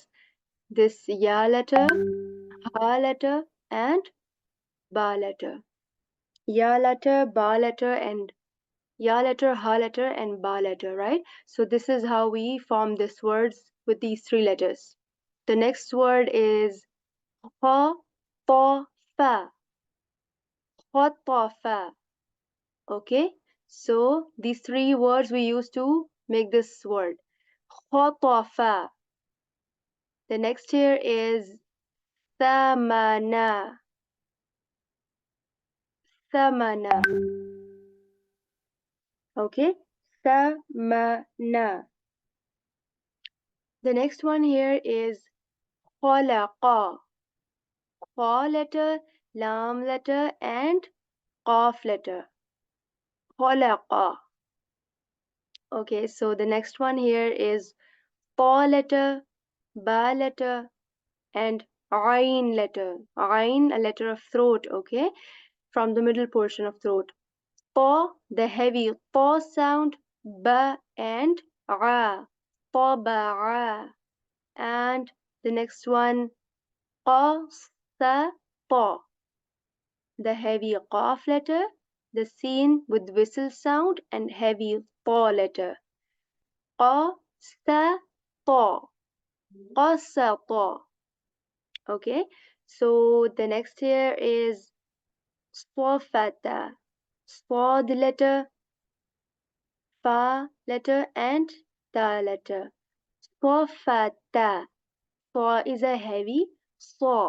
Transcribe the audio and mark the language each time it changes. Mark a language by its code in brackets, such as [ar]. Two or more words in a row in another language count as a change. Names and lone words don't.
[en] This ya letter, ha letter, and ba letter. Ya letter, ba letter, and ya letter, ha letter, and ba letter, right? So this is how we form these words with these three letters. The next word is ha, ta, fa. Ha, ta, fa. Okay, so these three words we use to make this word. Ha, ta, fa. The next here is thamana. Thamana. Okay, thamana. The next one here is khalaqa. Kha letter, lam letter, and qaf letter. Khalaqa. Okay, so the next one here is ta letter, ba letter, and ain letter. Ain, a letter of throat, okay, from the middle portion of throat. Ta, the heavy ta sound, ba and ra. Ta, ba, ra. And the next one, qa, sa, ta, the heavy qaf letter, the seen with whistle sound, and heavy ta letter. Qa, sa, ta. Qa, sa, ta. Okay, so the next here is swafata. Swad letter, fa letter, and ta letter. Swafata. Fa is a heavy saw.